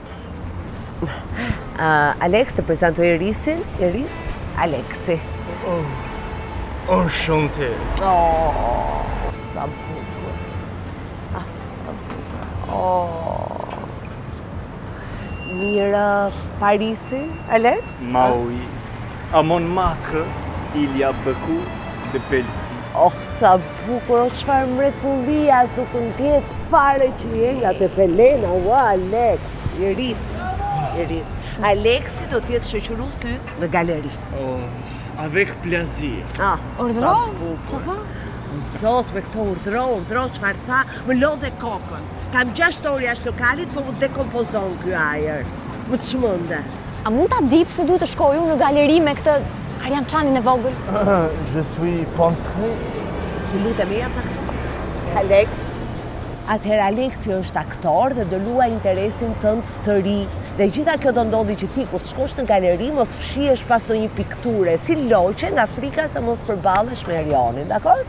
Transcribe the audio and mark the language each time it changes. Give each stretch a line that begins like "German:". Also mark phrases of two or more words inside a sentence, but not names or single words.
Albanian: Alex, të prezentoj Irisin. Iris? Alexi.
French: Enchanté.
Albanian: Sa bukur. Sa bukur. Mirë, Parisi, Alex? Maui.
French: À Montmartre, il y a beaucoup de belles filles.
Albanian: Sa bukur, çfarë mrekullia, as nuk të ndjetë fare që je nga te Pelena, Alex. Iris. Alexi do t'jetë shoqërues yt në galeri.
French: Avec plaisir.
Albanian: Urdhro? Ç'a tha? Zot, me këto urdhro, çfarë tha, më lodhe kokën. Kam 6 orë jashtë lokalit, po më dekompozon ky ajër. Më çmende. A mund ta di pse duhet të shkoj unë në galeri me këtë Arian Çanin e vogël?
French: Je suis pentré.
Albanian: Të lutem ja pa këtu. Alex. Atëherë Alexi është aktor dhe do luaj interesin tënd të ri. Dhe gjitha kjo do ndodhi që ti, kur të shkosh në galeri, mos fshihesh pas ndonjë pikture, si loqe nga frika se mos përballesh me Erionin, dakor?